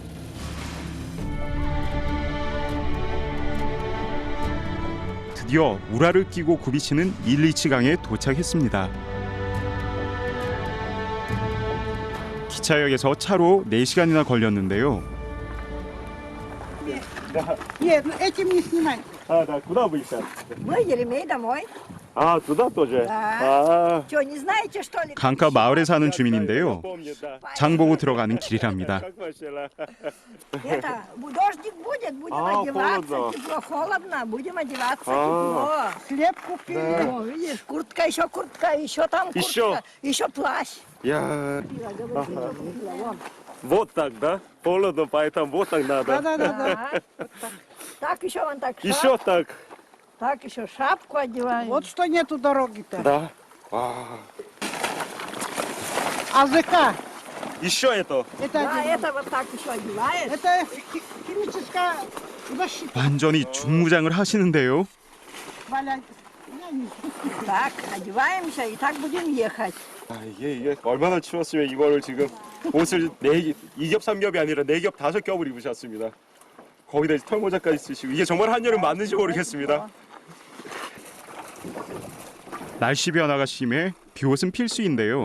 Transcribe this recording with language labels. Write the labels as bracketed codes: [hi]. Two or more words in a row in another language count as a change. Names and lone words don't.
[ko] 드디어 우라를 끼고 굽이치는 일리치강에 도착했습니다. 기차역에서 차로 4시간이나 걸렸는데요. [ru] Нет, ну этим не снимай. Да, куда вы сейчас? Мы Еремей домой. Туда тоже? Да. Что, не знаете, что ли? [ko] 강가 마을에 사는 주민인데요. 장 보고 들어가는 길이랍니다. [ru] Это, дождик будет, будем одеваться. холодно. Тепло, холодно, будем одеваться. Тепло. Хлеб купили. О, видишь, куртка, еще там куртка, Еще? еще плащ. Я... Вот так, да? Холодно, поэтому вот так надо. Да-да-да. Так, еще вон так Еще шапку. так. Так, еще шапку одеваем. Вот что нету дороги-то. Да. АЗК. Еще это. Это, Да, это вот так еще одеваешь. это химическая защита. [ko] 완전히 중무장을 하시는데요. [ru] Валя, я не Так, одеваемся и так будем ехать. [ko] 이게 얼마나 추웠으면 이거를 지금 옷을 2겹 3겹이 아니라 4겹 5겹을 입으셨습니다. 거기다 이제 털모자까지 쓰시고 이게 정말 한여름 맞는지 모르겠습니다. 날씨 변화가 심해 비옷은 필수인데요.